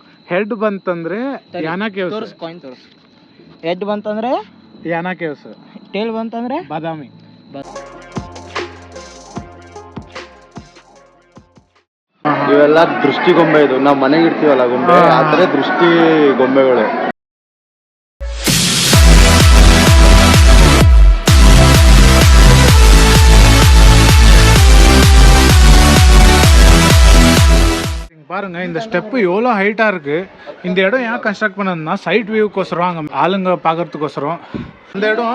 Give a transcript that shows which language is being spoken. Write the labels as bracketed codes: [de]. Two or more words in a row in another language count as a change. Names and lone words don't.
[kn] ಹೆಡ್ ಬಂತಂದ್ರೆ ಯಾನ ಕೇವ್ಸ್. ತೋರ್ಸ್ ಕಾಯಿನ್ ತೋರ್ಸ್. ಹೆಡ್ ಬಂತಂದ್ರೆ ಯಾನ ಕೇವ್ಸ್. ಟೇಲ್ ಬಂತಂದ್ರೆ ಬಾದಾಮಿ. ಇವೆಲ್ಲ ದೃಷ್ಟಿ ಗೊಂಬೆ. ಇದು ನಾವು ಮನೆಗೆ ಇಡ್ತೀವಲ್ಲ ಗೊಂಬೆ, ಆ ಥರ ದೃಷ್ಟಿ ಗೊಂಬೆಗಳು. [ta] பாருங்க இந்த ஸ்டெப்பு எவ்வளோ ஹைட்டாக இருக்குது. இந்த இடம் ஏன் கன்ஸ்ட்ரக்ட் பண்ணதுன்னா சைட் வியூக்கோசரம், அங்கே ஆளுங்க பார்க்கறதுக்கோசரம் இந்த இடம்.